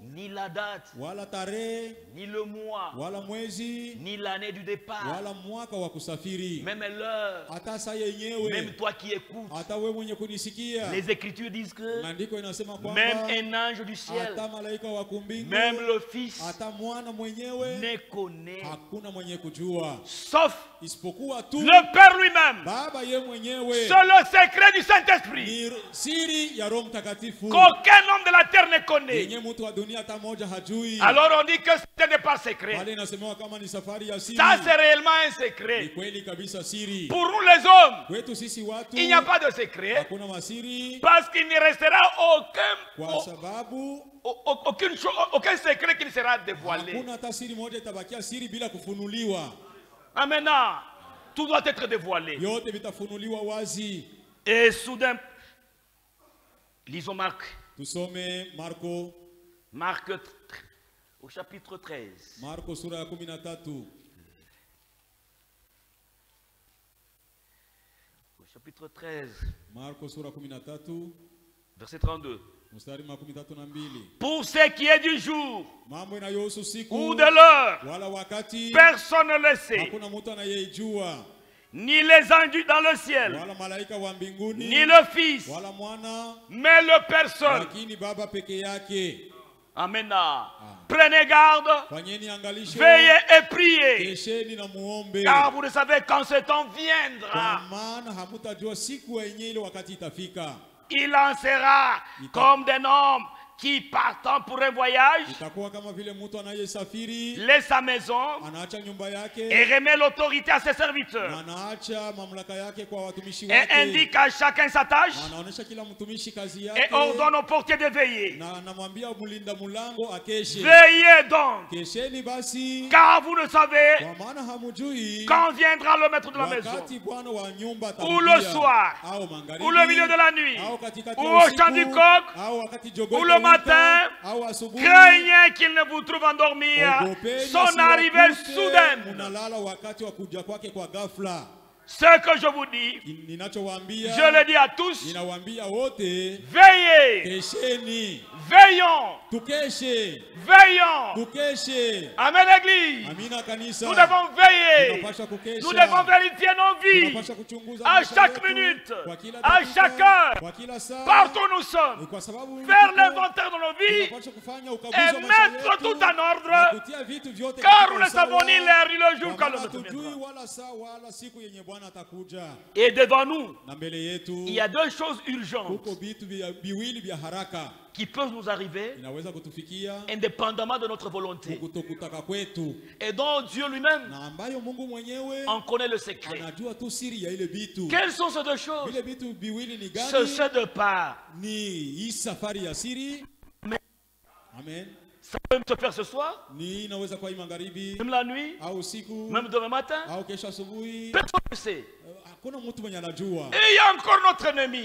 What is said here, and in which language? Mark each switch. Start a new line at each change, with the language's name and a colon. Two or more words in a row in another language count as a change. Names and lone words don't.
French: ni la date,
Swahili: wala tarehe
French: ni le mois,
Swahili: wala mwezi
French: ni l'année du départ,
Swahili: wala mwaka wa kusafiri,
French: même l'heure,
Swahili: hata saa
French: même
Swahili: yenyewe,
French: toi qui écoutes.
Swahili: hata wewe mwenye kunisikia.
French: Les Écritures disent que
Swahili: Maandiko inasema kwamba
French: même un ange du ciel,
Swahili: hata malaika wa kumbingu,
French: même le Fils
Swahili: hata mwana mwenyewe
French: ne connaît,
Swahili: hakuna mwenye kujua
French: sauf
Swahili: isipokuwa tu
French: le Père lui-même.
Swahili: Baba ye mwenyewe.
French: C'est le secret du Saint-Esprit
Swahili: Ni siri ya Roho Mtakatifu
French: qu'aucun homme de la terre ne connaît.
Swahili: yenye mtu wa dunia hata moja hajui.
French: Alors on dit que ce n'est pas secret.
Swahili: Pale inasemewa kama ni safari ya siri.
French: Ça c'est réellement un
Swahili: Ni
French: secret.
Swahili: kweli kabisa siri.
French: Pour nous les hommes,
Swahili: Kwetu sisi watu
French: il n'y a pas de secret
Swahili: hakuna masiri
French: parce qu'il ne restera
Swahili: kwa sababu
French: aucun secret qui ne sera dévoilé.
Swahili: hakuna hata siri moja itabakia siri bila kufunuliwa.
French: Maintenant, tout doit être dévoilé.
Swahili: Yote vitafunuliwa wazi.
French: Et soudain, lisons Marc.
Swahili: Tusome Marko.
French: Marc au chapitre 13.
Swahili: Marko sura ya 13.
French: Au chapitre 13,
Swahili: Marko sura 13
French: verset 32.
Swahili: mstari wa 32.
French: Pour ce qui est du jour
Swahili: Mambo inayohusu siku
French: ou de l'heure,
Swahili: wala wakati
French: personne ne le sait.
Swahili: hakuna mtu anayejua,
French: Ni les anges dans le ciel,
Swahili: wala malaika wa mbinguni,
French: ni le Fils,
Swahili: wala mwana,
French: mais le personne.
Swahili: lakini Baba peke yake.
French: Amen. Prenez garde,
Swahili: Fanyeni angalisho,
French: veillez et priez,
Swahili: kesheni na muombe,
French: car vous ne savez quand ce temps
Swahili: kwa
French: viendra.
Swahili: maana hamutajua siku yenyewe ile wakati itafika.
French: Il en sera comme d'un homme qui partant pour un voyage
Swahili: Itakuwa kama vile mtu anayesafiri
French: laisse sa maison
Swahili: anaacha nyumba
French: et
Swahili: yake
French: remet l'autorité à ses
Swahili: na
French: serviteurs
Swahili: anaacha mamlaka yake kwa watumishi
French: et
Swahili: wake,
French: indique à chacun sa tâche
Swahili: na anaonesha kila mtumishi kazi
French: et
Swahili: yake,
French: ordonne au portier de veiller.
Swahili: na anamwambia mlinda mlango akeshe.
French: Veillez donc,
Swahili: Kesheni basi,
French: car vous ne savez
Swahili: kwa maana hamujui
French: quand viendra le maître de la maison,
Swahili: wakati bwana wa nyumba
French: ou le
Swahili: atakuja,
French: soir,
Swahili: au magharibi,
French: ou le milieu de la nuit,
Swahili: au katikati
French: ou
Swahili: ya au usiku,
French: chant du coq,
Swahili: au wakati jogoo
French: ou le
Swahili: itawika,
French: matin.
Swahili: au asubuhi.
French: Craignez qu'il ne vous trouve endormi
Swahili: Ogopeni
French: son arrivée
Swahili: asiwakute
French: soudaine.
Swahili: munalala wakati wa kuja kwake kwa ghafla.
French: Ce que je vous dis,
Swahili: ninachowaambia,
French: je le dis à tous,
Swahili: ninawaambia wote,
French: veillez,
Swahili: kesheni,
French: veillons,
Swahili: tukeshe,
French: veillons.
Swahili: tukeshe.
French: Amen, Église.
Swahili: Amina kanisa.
French: Nous devons veiller.
Swahili: Tunapaswa kukesha.
French: Nous devons vérifier nos vies
Swahili: Tunapaswa kuchunguza
French: à
Swahili: maisha
French: chaque
Swahili: yetu,
French: minute,
Swahili: kwa kila
French: à
Swahili: dakika,
French: chaque heure,
Swahili: kwa kila saa.
French: partout où nous sommes.
Swahili: Kwa sababu
French: Faire
Swahili: tuko-
French: l'inventaire de nos vies
Swahili: tunapaswa kufanya
French: et
Swahili: ukaguzi wa maisha
French: mettre
Swahili: yetu,
French: tout en
Swahili: na
French: ordre,
Swahili: kutia vitu vyote
French: car
Swahili: katika
French: nous ne
Swahili: usawa,
French: savons ni l'heure ni le jour
Swahili: kwa
French: quand
Swahili: maana
French: le Maître
Swahili: hatujui
French: viendra.
Swahili: wala saa wala siku yenye Bwana atakuja.
French: Et devant nous,
Swahili: Na mbele yetu
French: il y a deux choses urgentes
Swahili: huko vitu viwili vya haraka
French: qui peuvent nous arriver
Swahili: inaweza kutufikia
French: indépendamment de notre volonté
Swahili: kutokutaka kwetu,
French: et dont Dieu lui-même
Swahili: na ambayo Mungu mwenyewe
French: en connaît le secret.
Swahili: anajua tu siri ya ile vitu.
French: Quelles sont ces deux choses?
Swahili: Vile vitu viwili ni gani?
French: Ce de part.
Swahili: Ni hii safari ya siri.
French: Amen.
Swahili: Amen.
French: Ça peut se faire ce soir,
Swahili: Ni inaweza kuwa hii magharibi
French: même la nuit,
Swahili: au usiku
French: même demain matin.
Swahili: au kesho asubuhi.
French: Personne ne sait.
Swahili: Hakuna mtu mwenye anajua.
French: Et il y a encore notre ennemi.